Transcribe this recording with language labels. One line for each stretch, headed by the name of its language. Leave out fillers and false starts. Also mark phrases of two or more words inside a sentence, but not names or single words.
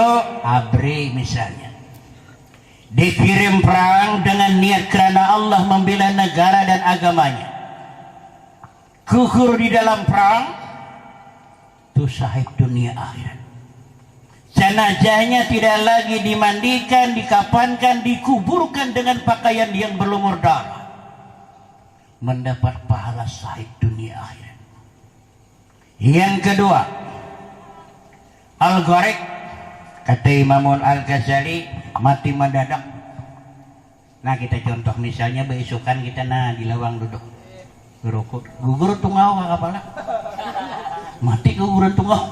Indonesian: Abri misalnya, dikirim perang dengan niat kerana Allah membela negara dan agamanya, gugur di dalam perang, itu syahid dunia akhirat. Jenazahnya tidak lagi dimandikan, dikafankan, dikuburkan dengan pakaian yang berlumur darah. Mendapat pahala syahid dunia akhirat. Yang kedua, Al-Gharq, kata Imamul Al-Ghazali, mati mendadak.
Banjar: Nah, kita contoh misalnya beisukan kita di lawang duduk berukut, gugur tungau apalah, mati guguran tungau.